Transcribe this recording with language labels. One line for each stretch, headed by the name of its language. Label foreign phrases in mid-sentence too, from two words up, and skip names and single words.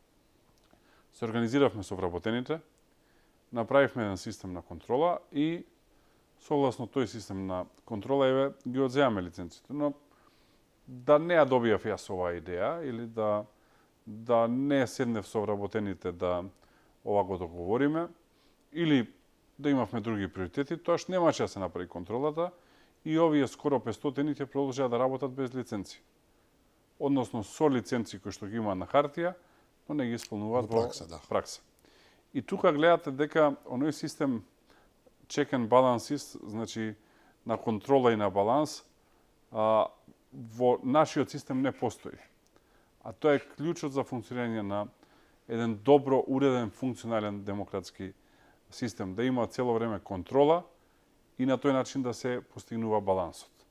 Macedonian: Се организиравме со вработените, направивме еден систем на контрола и согласно тој систем на контрола ги одземаме лиценците, но да не ја добијав јас оваа идеја или да не седнев со вработените да ова го договориме или да имавме други приоритети, тоаш немаше да се направи контролата и овие скоро 500 ќе продолжаа да работат без лиценци. Односно со лиценци кои што ги имаат на хартија, но не ги исполнуваат во пракса. И тука гледате дека оној систем
English: check and balances,
Macedonian: значи на контрола и на баланс, во нашиот систем не постои. А тоа е клучот за функционирање на еден добро уреден, функционален демократски систем, да има цело време контрола и на тој начин да се постигнува балансот.